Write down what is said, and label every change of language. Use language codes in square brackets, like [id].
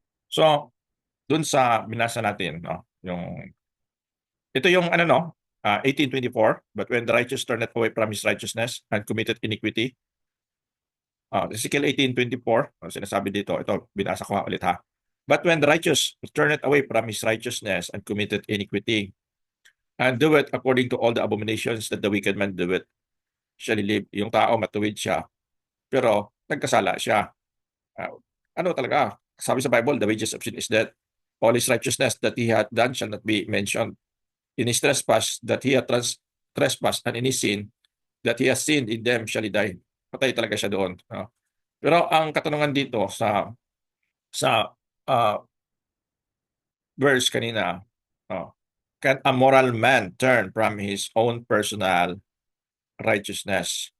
[tl] So, dun sa binasa natin, no, ito yung 18:24, [en] but when the righteous turned away from his righteousness and committed iniquity. [tl] Ezekiel 18:24, sinasabi dito, ito, binasa ko ulit ha. [en] But when the righteous turned away from his righteousness and committed iniquity, and do it according to all the abominations that the wicked man do it, shall he live. [tl] Yung tao, matuwid siya, pero nagkasala siya. Ano talaga? Sabi sa Bible, [en] the wages of sin is death. All his righteousness that he had done shall not be mentioned. In his trespass that he had trespassed, and in his sin that he has sinned, in them shall he die. [tl] Patay talaga siya doon. Pero ang katanungan dito sa verse kanina, [en] can a moral man turn from his own personal righteousness?